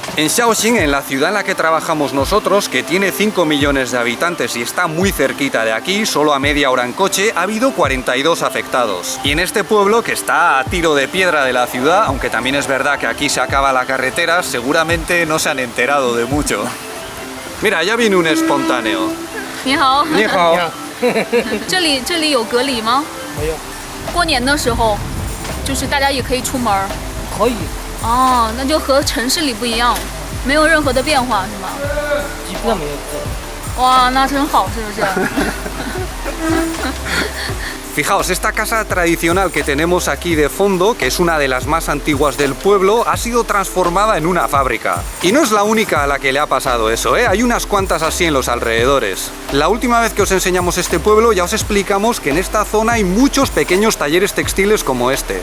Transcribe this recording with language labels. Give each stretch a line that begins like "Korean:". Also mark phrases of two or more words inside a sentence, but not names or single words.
Spanish: En Shaoxing, en la ciudad en la que trabajamos nosotros, que tiene 5 millones de habitantes y está muy cerquita de aquí, solo a media hora en coche, ha habido 42 afectados. Y en este pueblo, que está a tiro de piedra de la ciudad, aunque también es verdad que aquí se acaba la carretera, seguramente no se han enterado de mucho. Mira, ya viene un espontáneo.
Chinese: 你好，你好。这里有隔离吗？没有，过年的时候，就是大家也可以出门。可以，哦，那就和城市里不一样，没有任何的变化是吗？基本上没有这。哇，那真好，是不是？
Spanish: Fijaos, esta casa tradicional que tenemos aquí de fondo, que es una de las más antiguas del pueblo, ha sido transformada en una fábrica. Y no es la única a la que le ha pasado eso, ¿eh? Hay unas cuantas así en los alrededores. La última vez que os enseñamos este pueblo ya os explicamos que en esta zona hay muchos pequeños talleres textiles como este.